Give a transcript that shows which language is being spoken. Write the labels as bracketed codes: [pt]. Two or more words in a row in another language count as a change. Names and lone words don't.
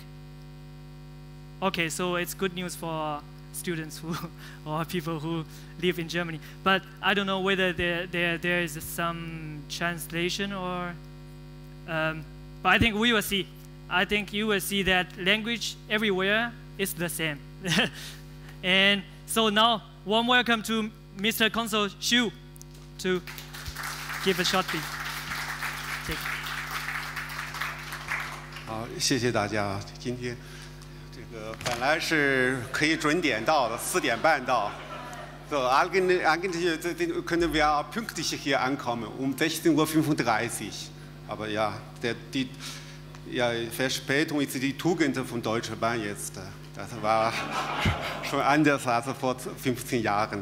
[en] Okay, so it's good news for students who or people who live in Germany, but I don't know whether there is some translation or but I think we will see. I think you will see that language everywhere is the same. And so now warm welcome to Mr. Consul Xiu to give a short speech. [zh] 好，谢谢大家。今天本来是可以准点到的，4点半到。 [de] So, eigentlich können wir pünktlich hier ankommen, um 16:35 Uhr. Aber ja, die Verspätung ist die Tugend von Deutscher Bahn jetzt. Das war schon anders als vor 15 Jahren.